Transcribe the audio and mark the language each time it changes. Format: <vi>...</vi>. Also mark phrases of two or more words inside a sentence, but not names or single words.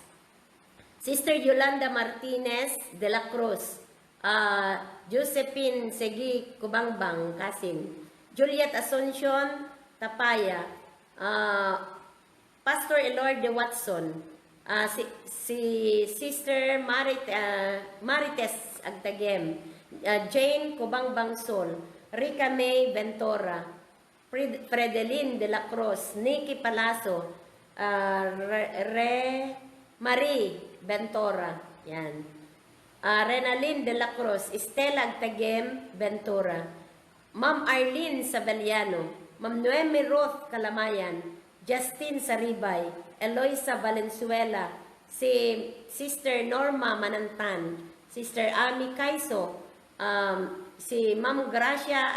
<tl>Sister Yolanda Martinez de la Cruz, Josephine Segi Kubangbang Kasin, Juliet Asuncion Tapaya, Pastor Elorde Watson, si Sister Marites Agtagem, Jane Kubangbang Sol, Rica May Ventura, Fredelyn de la Cruz, Nikki Palacio, Marie Ventura, yan. Renalyn de la Cruz, Estela Agtagem Ventura, Ma'am Arlene Sabeliano, Ma'am Noemi Roth Kalamayan, Justin Saribay, Eloisa Valenzuela, si Sister Norma Manantan, Sister Ami Kaiso, si Ma'am Gracia</tl>